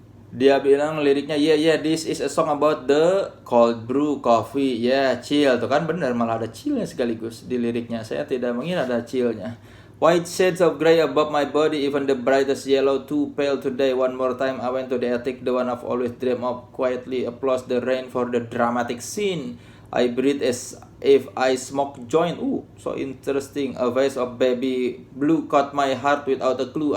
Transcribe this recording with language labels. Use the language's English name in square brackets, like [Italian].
[Indonesian] Dia bilang liriknya, [English] yeah, this is a song about the cold brew coffee. Chill. [Indonesian] Tuh kan bener, malah ada chillnya sekaligus di liriknya. Saya tidak mengira ada chillnya. [English] White shades of gray above my body, even the brightest yellow too pale today. One more time I went to the attic, the one I've always dreamed of. Quietly applause the rain for the dramatic scene. I breathe as if I smoke joint. So interesting. A vase of baby blue caught my heart without a clue.